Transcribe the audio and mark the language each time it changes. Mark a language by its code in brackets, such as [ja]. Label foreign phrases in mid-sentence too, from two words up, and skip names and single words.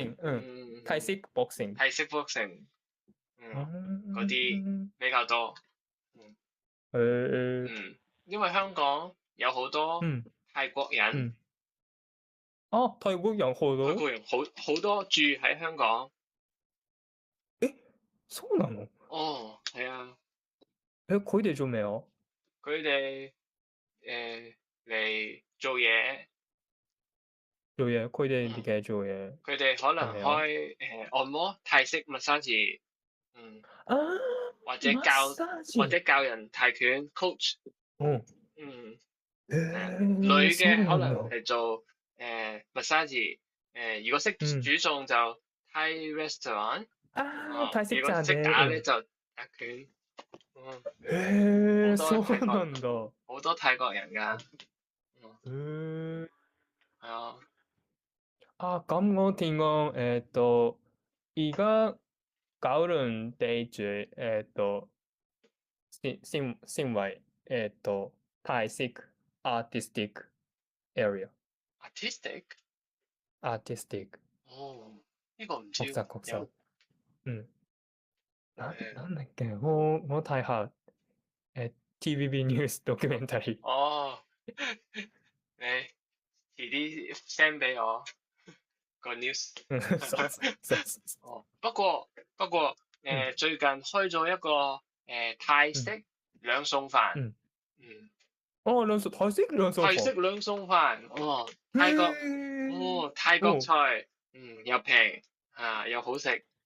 [yue] boxing，泰式 boxing。泰式 boxing，う嗰啲ん。比較多，嗯誒、因為香港有好多うん、泰國人，うん。泰國人好多？泰國人好多住喺香港， [ja] そうなの？ [yue] 哦，係啊，佢哋做咩啊？佢哋嚟做嘢，做嘢，佢哋嗯。嘅做嘢佢哋可能係咩啊？開按摩、泰式 massage，啊，或者 [ja] マッサージ。 [yue] 教人泰拳 coach，うん。嗯，係啊，女 [ja] そう [yue] 嘅可能 [ja] なんだ。 [yue] 係做massage，如果識うん。煮餸就 [en] Thai restaurant， [yue] 泰式如果識 [ja] 茶ね。 [yue] 打咧就打拳，好多 [ja] そうなんだ。 [yue] 泰國人㗎，へえ。係啊，咁我聽講，而家九龍地區，先為，泰式 [en] artistic area。 artistic， artistic [yue] 哦，呢個唔知喎，有國際。うん。誒， [ja] なんだっけ、 [yue] 我睇下、TVB ニュースドキュメンタリー。哦，你遲啲 send 俾我。個 news [ja] そうそうそう [yue] 哦，不過最近開咗一個泰うん。式兩餸飯，うん。嗯，泰式兩餸飯。泰式兩餸飯，哦，へえ。泰國哦。菜，又平又好食，